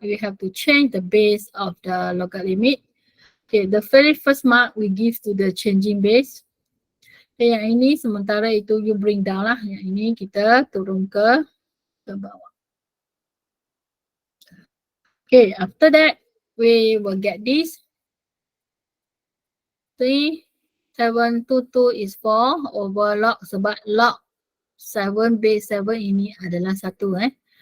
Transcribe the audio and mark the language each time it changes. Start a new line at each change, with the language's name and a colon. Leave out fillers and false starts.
English: We have to change the base of the local limit. Okay, the very first mark we give to the changing base.
Malay: Okay, yang ini sementara itu
English: you bring down
Malay: lah. Yang ini kita turun ke bawah.
English: Okay, after that, we will get this. 3722 is 4 over log,
Malay: sebab
English: log 7 base 7
Malay: ini adalah
English: 1.